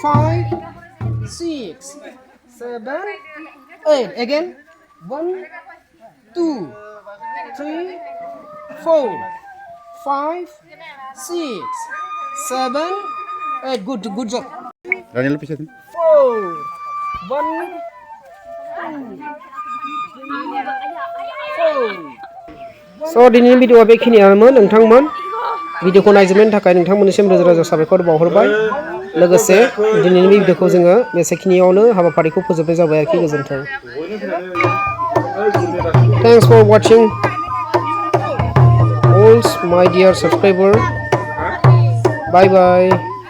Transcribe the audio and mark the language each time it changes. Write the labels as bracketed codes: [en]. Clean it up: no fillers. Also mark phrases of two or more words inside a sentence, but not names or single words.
[en] 5 6 7 8 again 1 2 3 4 5 6 7 8 good job [id] Daniel lebih satu. [brx] 4 1 So दिनैनि भिडिअआ बेखिनियानोमोन नोंथांमोन भिडिअखौ नायजोबनायनि थाखाय नोंथांमोननिसिम रोजा रोजा साबायखर बावहरबाय लोगोसे दिनैनि भिडिअखौ जोङो बेसेखिनियावनो हाबाफारिखौ फोजोबनाय जाबाय आरोखि गोजोन्थों [en] Thanks for watching all my dear subscriber Bye bye